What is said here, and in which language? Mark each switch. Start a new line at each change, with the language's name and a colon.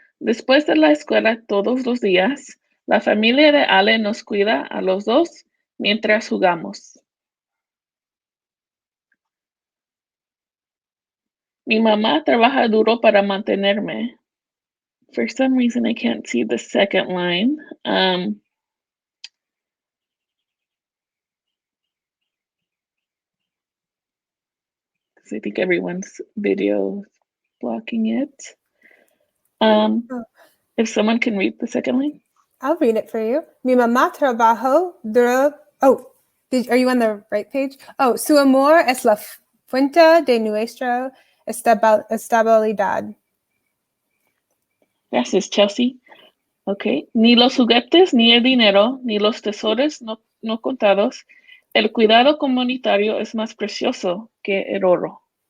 Spanish: Después de la escuela todos los días, la familia de Ale nos cuida a los dos mientras jugamos. Mi mamá trabaja duro para mantenerme.
English: For some reason, I can't see the second line. Because I think everyone's video is blocking it. If someone can read the second line. I'll read it for you.
Spanish: Mi mamá trabajó duro.
English: Oh, are you on the right page?
Spanish: Oh, su amor es la fuente de nuestra estabilidad. Gracias, Chelsea. Okay. Ni los juguetes, ni el dinero, ni los tesoros no contados. El cuidado comunitario es más precioso que el oro.